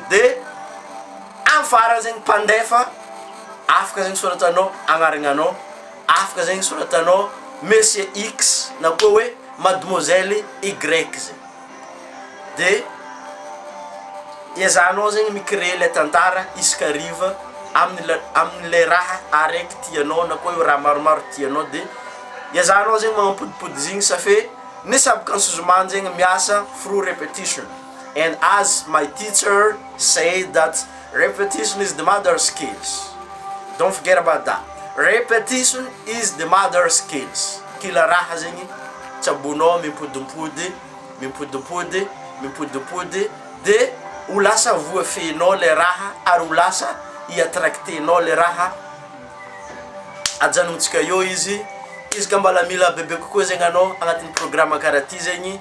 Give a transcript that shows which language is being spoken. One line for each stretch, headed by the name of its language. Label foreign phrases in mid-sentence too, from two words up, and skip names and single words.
Malagasy: De am'farany zegny mpandefa afaka zegny soratanao agnarananao, afaka zegny soratanao monsieur X na koa hoe mademoiselle Y zegny. De iazanao zegny micréer le tantara iskariva amin'le raha araiky tianao na koa hoe raha maromaro tianao. De iazanao zegny magnampodipody zigny safe ny
English: subconscious mind
Malagasy: zegny miasa
English: through repetition. And as my teacher said that repetition is the mother skills. Don't forget about that. Repetition is the mother skills.
Malagasy: Kila raha zegny tsabonao mimpodimpody de ho lasa voafenao le raha ary ho lasa iattractenao le raha ajanontsika eo izy ka mbala mila bebe kokoa zegny anao agnatin'ny programme karaha ty zegny.